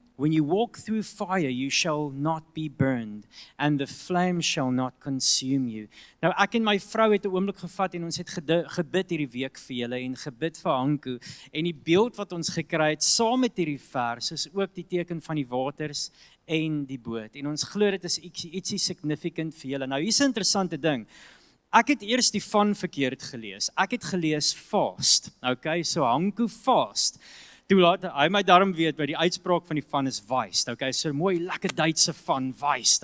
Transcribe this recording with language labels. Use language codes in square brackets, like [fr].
[en] When you walk through fire, you shall not be burned, and the flame shall not consume you. [af] Nou, ek en my vrou het 'n oomblik gevat en ons het gebid hierdie week vir julle en gebid vir Hanku. En die beeld wat ons gekry het saam met hierdie vers is ook die teken van die waters en die boot. En ons glo dit is ietsie significant vir julle. Nou, hier's 'n interessante ding. Ek het eers die van verkeerd gelees. Ek het gelees fast. [en] Okay, so Hanku fast. [af] Toe laat hy my darm weet by die uitspraak van die van is weist. Okay, so mooi lekker Duitse van weist.